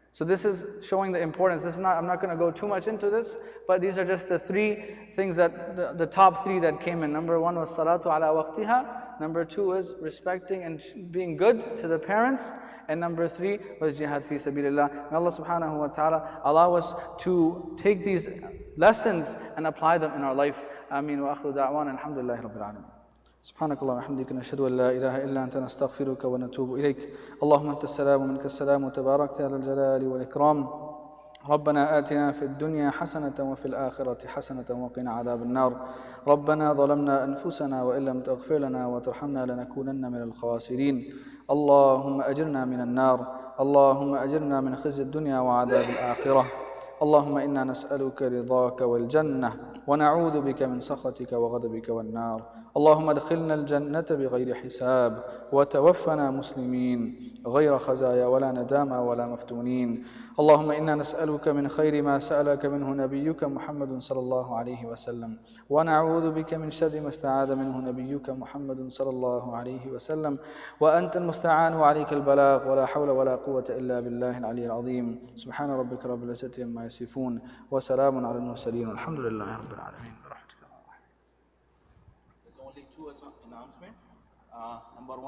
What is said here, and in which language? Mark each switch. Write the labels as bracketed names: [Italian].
[English] So this is showing the importance. I'm not going to go too much into this, but these are just the 3 things that, the top 3 that came in. Number 1 was salatu ala waqtiha. Number 2 is respecting and being good to the parents. And number 3 was jihad fi sabilillah. May Allah subhanahu wa ta'ala allow us to take these lessons and apply them in our life. [Arabic] Ameen wa akhiru da'wana alhamdulillahi rabbil alamin. سبحانك اللهم وبحمدك نشهد ان لا اله الا انت نستغفرك ونتوب اليك اللهم انت السلام ومنك السلام وتباركت يا ذا الجلال والاكرام ربنا آتنا في الدنيا حسنة وفي الآخرة حسنة وقنا عذاب النار ربنا ظلمنا أنفسنا وإن لم تغفر لنا وترحمنا لنكونن من الخاسرين اللهم أجرنا من النار اللهم أجرنا من خزي الدنيا وعذاب الآخرة اللهم إنا نسألك رضاك والجنة ونعوذ بك من سخطك وغضبك والنار. اللهم ادخلنا الجنة بغير حساب وتوفنا مسلمين غير خزايا ولا ندامى ولا مفتونين. اللهم إنا نسألك من خير ما سألك منه نبيك محمد صلى الله عليه وسلم، ونعوذ بك من شر ما استعاذ منه نبيك محمد صلى الله عليه وسلم، وأنت المستعان وعليك البلاغ، ولا حول ولا قوة إلا بالله العلي العظيم. سبحان ربك رب العزة عما يصفون وسلام على المرسلين والحمد لله رب العالمين. [English] There's only two announcements. Number one.